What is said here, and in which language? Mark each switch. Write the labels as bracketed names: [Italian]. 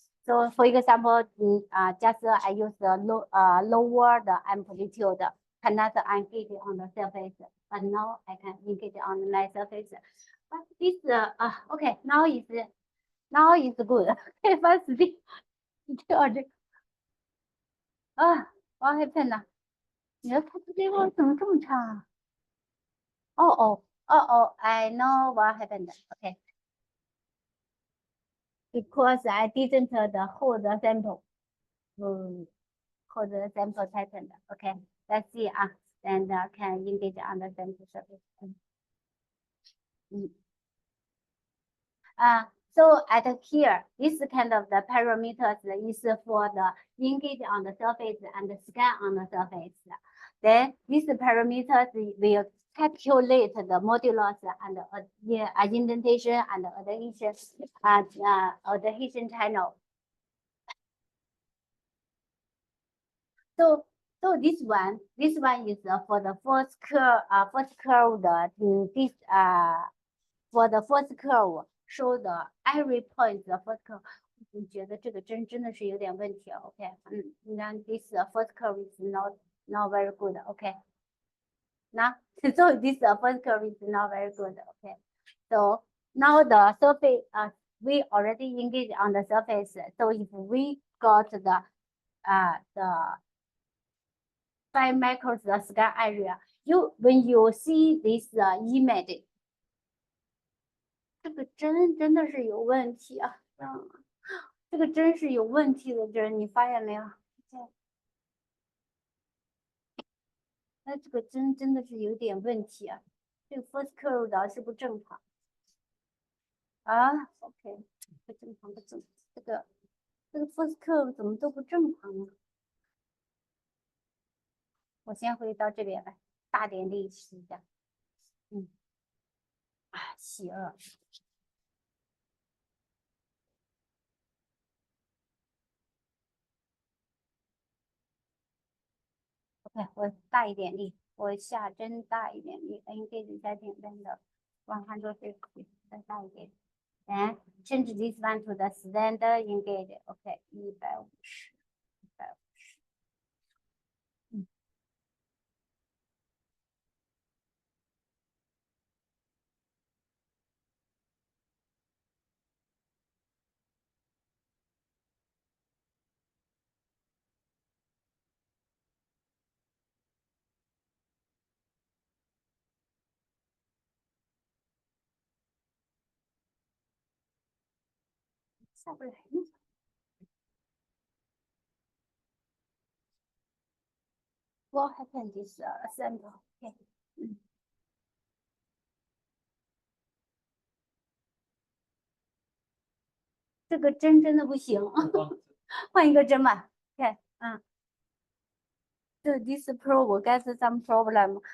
[English] So for example, just I use the lower the amplitude, cannot engage on the surface, but now I can engage on my surface. But this okay, now is good. Okay, first thing, what happened 呢？ [Chinese] 你的看图结果怎么这么差啊？ [English] 哦， I know what happened. Okay. Because I didn't hold the sample. Hold the sample tightened. Okay. Let's see. And can engage on the sample surface. So at here, this kind of the parameters is for the engage on the surface and scan on the surface. Then these parameters will calculate the modulus and indentation and adhesion channel. So this one is for the first curve, this for the first curve show the every point the first curve. [Chinese] 你觉得这个真的是有点问题 ，OK？你看 [English] this first curve is not very good, OK？ Now so this first curve is not very good, OK? So now the surface, we already engaged on the surface. So if we got the 5 microns the scan area, when you see this image, [Chinese] 这个真的是有问题啊！这个真是有问题的针，你发现没有？那这个真的是有点问题啊！这个 first curve 的是不正常啊 ？OK， 不正常，这个 first curve 怎么都不正常啊？我先回到这边来，大点力试一下。邪恶。 OK， 我大一点力，我下针大一点力 ，engage 在点灯的150，再大一点。 [English] Then change this one to the standard engage. OK， 150。 [Chinese] 下不来呢。 [English] What happened this sample? [Chinese] OK， 这个针真的不行，换一个针吧。 [English] OK， So this probe gets some problem。